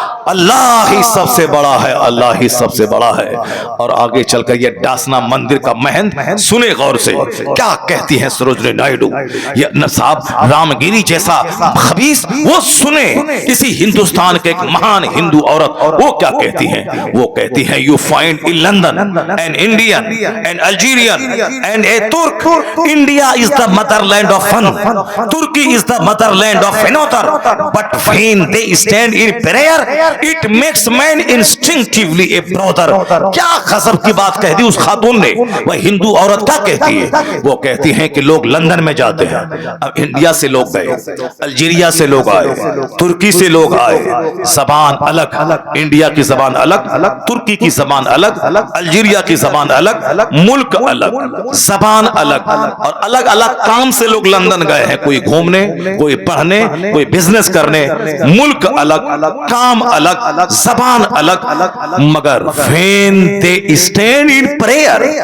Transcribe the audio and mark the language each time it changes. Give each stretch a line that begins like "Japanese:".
Urdu: اللہ ہی سب سے بڑا ہے، اللہ ہی سب سے بڑا ہے۔ اور آگے چل کر یہ ڈاسنا مندر کا مہند سنے غور سے کیا کہتی ہیں سروجنی نائیڈو۔ یہ صاحب رام گیری جیسا خبیث وہ سنے کسی ہندوستان کے ایک مہان ہندو عورت وہ کیا کہتی ہیں؟ وہ کہتی ہیں
English: You find in London an Indian, an Algerian and a Turk. India is the motherland of fun. Turkey is the motherland of another. But when they stand in prayer, it makes man instinctively a brother.
Urdu: کیا غضب کی بات کہہ دی اس خاتون نے۔ وہ ہندو عورت کیا کہتی ہے؟ وہ کہتی ہیں کہ لوگ لندن میں جاتے ہیں، اب انڈیا سے لوگ گئے، الجیریا سے لوگ آئے، ترکی سے لوگ آئے، زبان الگ، انڈیا کی زبان الگ، ترکی کی زبان الگ، الجیریا کی زبان الگ، ملک الگ، زبان الگ، اور الگ الگ کام سے لوگ لندن گئے ہیں، کوئی گھومنے، کوئی پڑھنے، کوئی بزنس کرنے، ملک الگ، کام الگ، زبان الگ، مگر
English: when they stand in prayer،